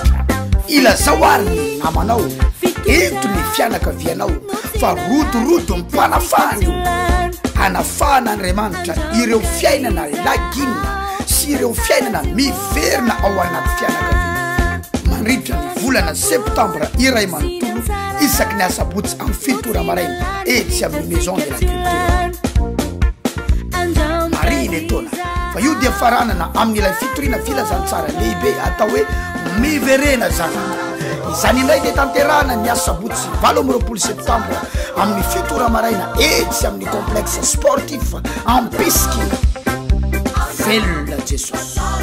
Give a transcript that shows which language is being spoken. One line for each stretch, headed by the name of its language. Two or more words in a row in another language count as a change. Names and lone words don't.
Malagasy: ilazao ary namanao ento ny fianakavianao fa rodorodo mpanafahany io anafahan'Andriamanitra ireo fiainana laginina sy ireo fiainana miverina ao anaty fianakaviana mandritra ny volana septambra iray manontolo isaky ny asabotsy amin'ny fitora maraina etsy amin'ny
French: maison de la culture
Malagasy: mariny etona fa io dia faranana amin'ilay fitoriana filazantsara lehibe atao hoe miverena zavatra izany indray dia tanterahana ny asabotsy 26 septambra amin'ny fitora maraina etsy amin'ny
French: complexe sportif
Malagasy: en Pisky velona Jesosy.